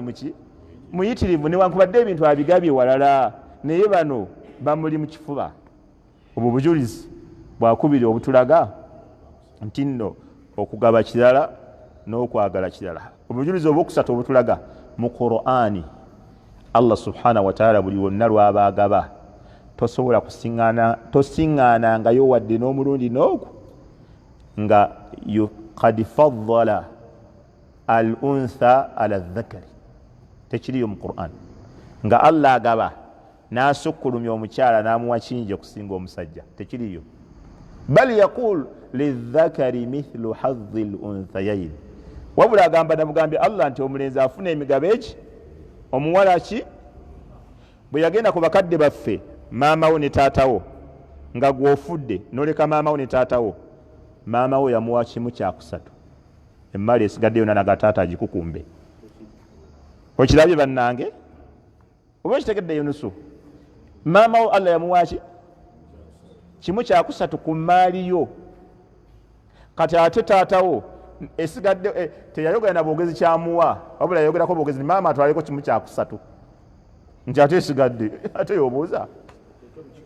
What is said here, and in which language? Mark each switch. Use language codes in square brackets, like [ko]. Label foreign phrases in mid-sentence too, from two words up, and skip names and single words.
[lg] muki muyitirivu newankubadde ebintu abigabye walala naye bano bamuli mu kifuba obwo bujulizi bwakubiri obutulaga nti nno okugaba kirala n'okwagala kirala obujulizi obwokusatu obutulaga mu Qur'ani Allah [ar] سبحانه وتعالى [lg] buli wonna lwabagaba tosobola tosiŋŋaanangayo wadde n'omulundi n'ogwo nga [ar] قد فضل الأنثى على الذكر [lg] tekiriyo mu Qur'an nga Allah agaba n'asukkulumya omukyala n'amuwa kingi okusinga omusajja tekiriyo [ar] بل يقول للذكر مثل هذي الأنثيين [lg] wabula agamba namugambye Allah nti omulenzi afuna emigabo eki omuwala ki bwe yagenda ku bakadde baffe maamawo ne taatawo nga gw'ofudde n'oleka maamawo ne taatawo maamawo yamuwa kimu kyakusatu emmali esigadde yonna naga taata agikukumbe okirabye bannange oba okitegedde Yunusu maamawo Allah yamuwa ki kimu kyakusatu ku maali yo kati ate taatawo esigadde teyayogera na bwogezi kyamuwa wabula yayogerako bwogezi maama atwaleko kimu kyakusatu nti ate esigadde ate yobuuza